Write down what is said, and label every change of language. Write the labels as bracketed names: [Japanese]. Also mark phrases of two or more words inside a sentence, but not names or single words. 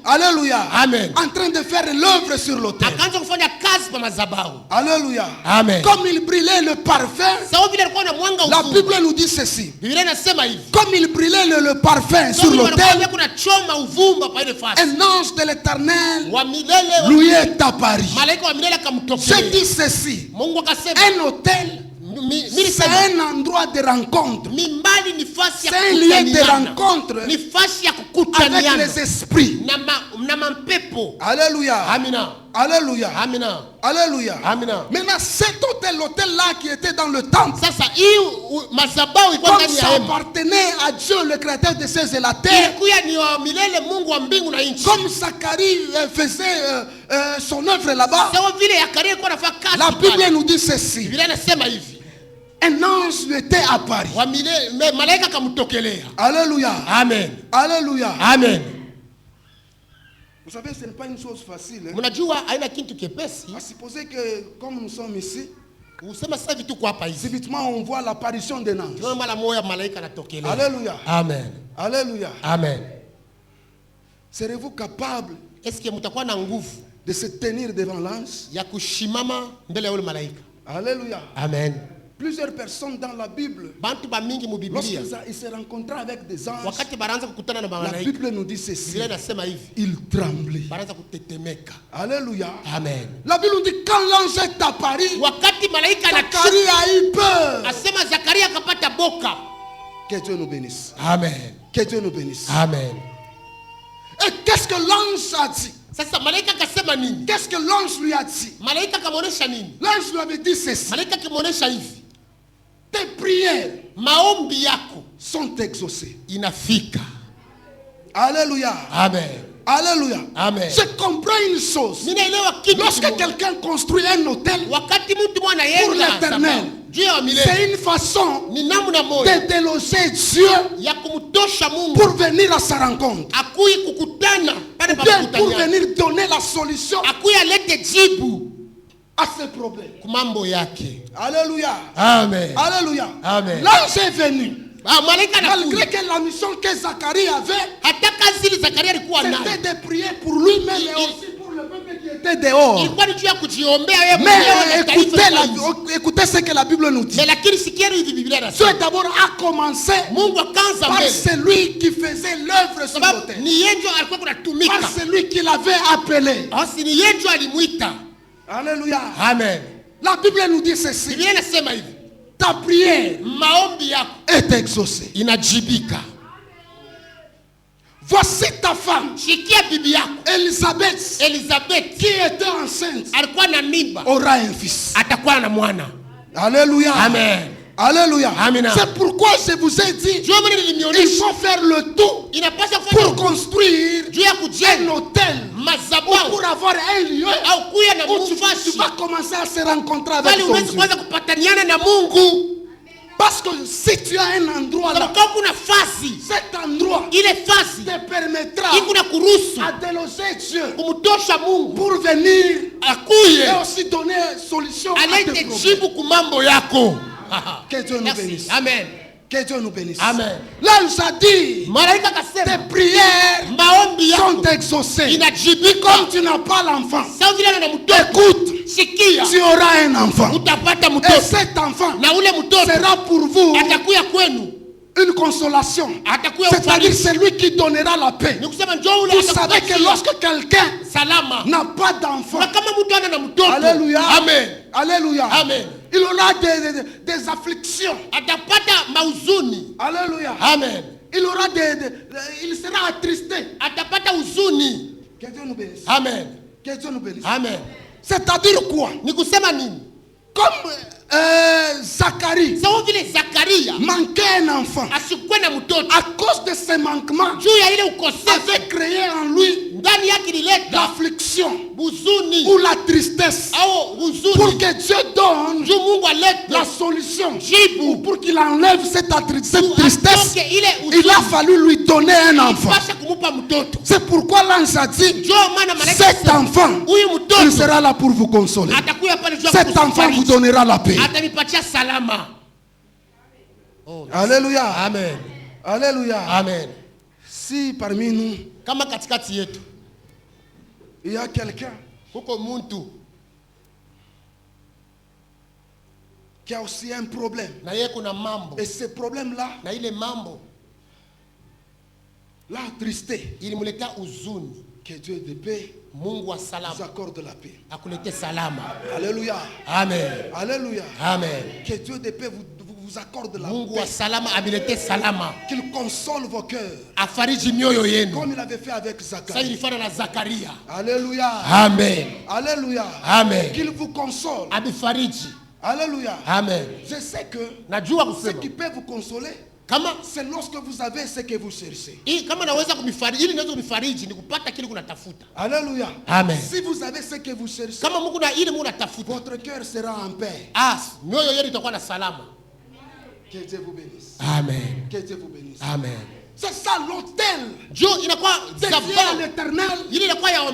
[French] Alléluia. Amen. En train de faire l'œuvre sur l'autel. [Swahili] akaanza kufanya kazi pa madhabahu. [French] Alléluia. Amen. Comme il brillait le parfum, [Swahili] Sababu vile alikuwa na mwanga [French] la [Swahili] uzuri. [French] Bible nous dit ceci. [Swahili] Biblia inasema hivi. [French] Comme il brillait le parfum sur [Swahili] Sababu vile alikuwa [French] l'autel, [Swahili] kuna choma uvumba pa ile fasi. [French] un ange de l'Éternel [Swahili] Wa milele [French] lui est apparu. [Swahili] malaika wa milele [French] Je [Swahili] akamtokea. [French] dis ceci. [Swahili] Mungu akasema [French] Un autel C'est un endroit de rencontre. [Swahili] Mimbali ni fasi ya [French] C'est un lieu de [Swahili] kukutaniana. [French] rencontre [Swahili] Ni fasi ya [French] avec [Swahili] kukutaniana. [French] les esprits. [Swahili] Na mampepo. [French] Alléluia. [Swahili] Amina. [French] Alléluia. [Swahili] Amina. [French] Alléluia. [Swahili] Amina. [French] Maintenant, cet hôtel-là qui était dans le temple, [Swahili] Sasa hii madhabahu ilikuwa [French] comme [Swahili] ndani ya [French] ça [Swahili] hema. [French] appartenait à Dieu, le créateur des cieux et la terre, [Swahili] Ilikuwa ni wa milele Mungu wa mbingu na nchi. [French] comme Zacharie faisait son œuvre là-bas, [Swahili] Sawa vile Yakaria alikuwa anafanya kazi. [French] la Bible [Swahili] pale. [French] nous dit ceci. [Swahili] Biblia inasema hivi. [French] Un ange lui était apparu. [Swahili] Wa milele malaika akamtokelea. [French] Alléluia. Amen. Alléluia. Amen. Vous savez, ce n'est pas une chose facile. Hein? [Swahili] Mnajua haina kitu kepesi. [French] À supposer que, comme nous sommes ici, [Swahili] Usema sasa vitu kwa hapa hivi. [French] subitement on voit l'apparition d'un ange. [Swahili] Ndio mara moja malaika anatokelea. [French] Alléluia. Amen. Alléluia. Amen. Serez-vous capable Est-ce que [Swahili] mtakuwa na nguvu [French] de se tenir devant l'ange? [Swahili] ya kushimama mbele ya yule malaika? [French] Alléluia. Amen. Plusieurs personnes dans la Bible, [Swahili] Bantu ba mingi mu Biblia [French] lorsqu'ils se rencontraient avec des anges, [Swahili] wakati baraanza kukutana na [French] la [Swahili] malaika, [French] Bible nous dit ceci. [Swahili] Biblia inasema hivi, [French] Ils tremblaient. [Swahili] baraanza kutetemeka. [French] Alléluia. Amen. La Bible nous dit quand l'ange est apparu, [Swahili] Wakati malaika anashuka, [French] Zacharie a eu peur. [Swahili] asema Zakaria akapata boka. [French] Que Dieu nous bénisse. Amen. Que Dieu nous bénisse. Amen. Et qu'est-ce que l'ange a dit? [Swahili] Sasa malaika akasema nini? [French] Qu'est-ce que l'ange lui a dit? [Swahili] Malaika akamuonesha nini? [French] L'ange lui avait dit ceci. [Swahili] Malaika akimuonesha hivi, [French] Tes prières [Swahili] maombi yako [French] sont exaucées. [Swahili] inafika. [French] Alléluia. Amen. Alléluia. Amen. Je comprends une chose. [Swahili] Ninaelewa kitu [French] Lorsque [Swahili] kimoja. [French] quelqu'un construit un hôtel, [Swahili] Wakati mtu mwana [French] Pour [Swahili] yenga [French] l'éternel. [Swahili] juu ya milele, [French] c'est une façon [Swahili] ni namna moja [French] de déloger Dieu [Swahili] ya kumtosha Mungu [French] pour venir à sa rencontre. [Swahili] akui kukutana pale [French] Ou bien pour [Swahili] pakutania, [French] venir donner la solution [Swahili] akui alete jibu [French] à ses problèmes. [Swahili] kumambo yake. [French] Alléluia. Amen. Alléluia. Amen. L'ange est venu. [Swahili] Malaika [French] Malgré [Swahili] anakuja. [French] que la mission que Zacharie avait, [Swahili] Hata kazi ile Zakaria alikuwa nayo [French] c'était de prier pour lui-même et aussi pour le peuple qui était dehors. [Swahili] ilikuwa ni juu ya kujiombea yeye [French] Mais [Swahili] mwenyewe na taifa. [French] écoutez ce que la Bible nous dit. [Swahili] Mais lakini sikieni hivi Biblia [French] Dieu [Swahili] inasema [French] d'abord a commencé [Swahili] Mungu akaanza [French] par [Swahili] mbele [French] celui qui faisait l'œuvre sur [Swahili] sababu [French] l'autel. [Swahili] ni yeye ndio alikuwa kunatumika. [French] Par celui qui l'avait appelé. [Swahili] Basi ni yeye ndio alimuita. [French] Alléluia. Amen. La Bible nous dit ceci. [Swahili] Biblia inasema hivi, [French] Ta prière [Swahili] maombi yako [French] est exaucée. [Swahili] inajibika. [French] Voici ta femme, [Swahili] Shikia bibi yako [French] Elisabeth, [Swahili] Elizabeth [French] qui était enceinte, [Swahili] alikuwa na mimba, [French] aura un fils. [Swahili] atakuwa na mwana. [French] Alléluia. Amen. Alléluia. [Swahili] Amina. [French] C'est pourquoi je vous ai dit, [Swahili] Jua mwenye [French] il [Swahili] nilimionyesha [French] faut faire le tout [Swahili] inapaswa [French] pour [Swahili] kufanya [French] construire [Swahili] juu ya [French] un [Swahili] kujenga [French] hôtel ou [Swahili] madhabahu [French] pour avoir un lieu [Swahili] au kuya na [French] où tu [Swahili] mufasi [French] vas commencer à se rencontrer avec [Swahili] bali [French] ton [Swahili] uwezi [French] Dieu. [Swahili] kuanza kupataniana na Mungu. [French] Parce que si tu as un endroit là, [Swahili] Sababu kama kuna fasi, [French] cet endroit [Swahili] ile fasi [French] te permettra [Swahili] iko na kuruhusu [French] à déloger Dieu [Swahili] kumtosha Mungu [French] pour venir [Swahili] akuye [French] et aussi donner solution à tes [Swahili] alete [French] problèmes. [Swahili] jibu kumambo yako. [French] Que Dieu nous Merci. bénisse. Amen. Que Dieu nous bénisse. Amen. L'ange a dit, [Swahili] Malaika [French] tes [Swahili] akasema [French] prières [Swahili] maombi [French] sont [Swahili] yako [French] exaucées. [Swahili] inajibika. [French] Comme tu n'as pas l'enfant, [Swahili] Sawa vile ana mtoto, [French] écoute, [Swahili] sikia, [French] tu auras un enfant. [Swahili] utapata [French] Et [Swahili] mtoto [French] cet enfant [Swahili] na ule mtoto [French] sera pour vous [Swahili] atakuya kwenu, [French] une consolation. [Swahili] atakuya [French] C'est-à-dire [Swahili] ufariji. [French] celui qui donnera la paix. [Swahili] Ni kusema njoo ule [French] Vous savez que [Swahili] atakupatia [French] lorsque quelqu'un [Swahili] salama. [French] n'a pas d'enfant, [Swahili] Na kama mtu ana na mtoto, [French] Alléluia. amen, Alléluia. Amen. Il aura des afflictions. [Swahili] atapata mauzuni. [French] Alléluia. Amen. Il aura il sera attristé. [Swahili] Atapata huzuni. [French] Que Dieu nous bénisse. Amen. Que Dieu nous bénisse. Amen. C'est-à-dire quoi? [Swahili] Ni kusema nini? [French] Comme Zacharie [Swahili] Sawa vile Zakaria [French] manquait un enfant, [Swahili] asikuwe na mtoto [French] à cause de ses manquements, [Swahili] juu ya ile ukosefu [French] avait créé en lui [Swahili] ndani yake ilileta [French] l'affliction [Swahili] huzuni [French] ou la tristesse. [Swahili] au [French] Pour [Swahili] huzuni [French] que Dieu donne [Swahili] juu Mungu alete [French] la solution, ou [Swahili] jibu [French] pour qu'il enlève cette tristesse, [Swahili] atoke ile [French] il a [Swahili] huzuni. [French] fallu lui donner un enfant. [Swahili] Pasha kumupa mtoto. [French] C'est pourquoi l'ange a dit, [Swahili] Njoo maana malaika [French] cet [Swahili] akasema, [French] enfant, [Swahili] huyu [French] il [Swahili] mtoto [French] sera là pour vous consoler. [Swahili] atakuya pale juu ya [French] Cet enfant vous [Swahili] kukufariji. [French] donnera la paix. [Swahili] Atanipatia salama. [French] Alléluia. Amen. Alléluia. Amen. Si parmi nous, [Swahili] Kama katikati yetu [French] il y a quelqu'un [Swahili] kuko muntu [French] qui a aussi un problème, [Swahili] na yeye kuna mambo [French] et ce problème-là, [Swahili] na ile mambo [French] l'attristé. [Swahili] ilimletea huzuni. [French] Que Dieu de paix [Swahili] Mungu wa [French] vous [Swahili] salama [French] accorde la paix. [Swahili] akulete salama. [French] Alléluia. Amen. Alléluia. Amen. Que Dieu de paix vous accorde la [Swahili] Mungu wa [French] paix. [Swahili] salama amilete salama. [French] Qu'il console vos cœurs. [Swahili] Afariji mioyo yenu. [French] Comme il avait fait avec [Swahili] Sasa [French] Zacharie. [Swahili] ilifana na Zakaria. [French] Alléluia. Amen. Alléluia. Amen. Qu'il vous console. [Swahili] Abifariji. [French] Alléluia. Amen. Je sais que [Swahili] Najua [French] ce [Swahili] kusema [French] qui peut vous consoler, [Swahili] kama [French] c'est lorsque vous avez ce que vous cherchez. [Swahili] kama naweza kumifariji ili naweza kumifariji ni kupata kile kunatafuta. [French] Alléluia. Amen. Si vous avez ce que vous cherchez, [Swahili] Kama Mungu na ile Mungu natafuta. [French] votre cœur sera en paix. [Swahili] Mioyo yenu itakuwa na salama. [French] Que Dieu vous bénisse. Amen. Que Dieu vous bénisse. Amen. C'est ça l'autel. [Swahili] Jo inakuwa [French] C'est [Swahili] zabau. [French] l'éternel. [Swahili] Ile inakuwa ya